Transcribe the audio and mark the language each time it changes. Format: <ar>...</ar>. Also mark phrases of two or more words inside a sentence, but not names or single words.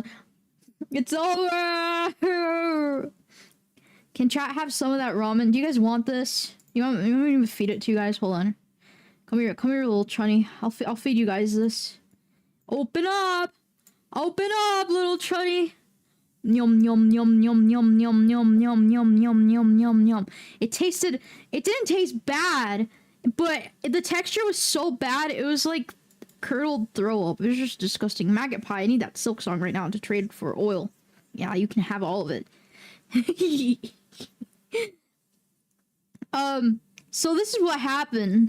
<en>It's over. Can chat have some of that ramen? Do you guys want this? You want me to feed it to you guys? Hold on. Come here, little chunny. I'll feed you guys this. Open up, little chunny. Yum yum yum yum yum yum yum yum yum yum yum yum yum. It didn't taste bad, but the texture was so bad. It was like curdled throw up. It was just disgusting. Maggot pie. I need that silk song right now to trade for oil. Yeah, you can have all of it. So this is what happened.</en>